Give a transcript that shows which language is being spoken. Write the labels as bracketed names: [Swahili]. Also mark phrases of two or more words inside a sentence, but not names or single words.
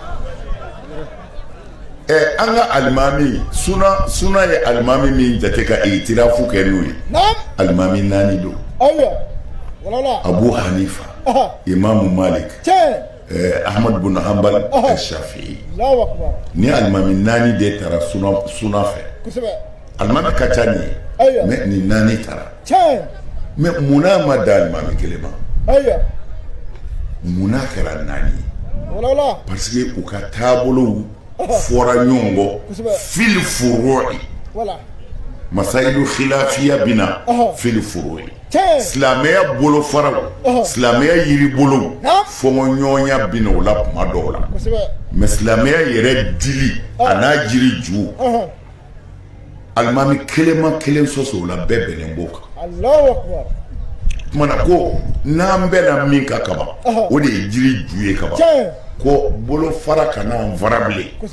[Bambara] an ka alimami suna ye alimami min jate ka itirafu kɛ n'o ye alimami naani don abu hanifa imamu malik ahmad bin hanbal shafi'i ni alimami naani de taara suna fɛ alimami ka ca nin ye mais ni naani taara mais munna ma da alimami kelen ma munna kɛra naani ye parce que u ka taabolow fɔra ɲɔgɔn kɔ [Arabic] في الفروع مسائل خلافية [Bambara] bina [Arabic] في الفروع [Bambara] silamɛya bolo faraw silamɛya yiri bolo fɔngɔ ɲɔgɔnya bina o la kuma dɔw la mais silamɛya yɛrɛ dili a n'a jiri ju alimami kelen ma kelen sɔsɔ o la bɛɛ bɛnnen b'o kan kumana ko n'an bɛnna min ka kaban o de ye jiri ju ye kaban ko bolo fara kana an fara bilen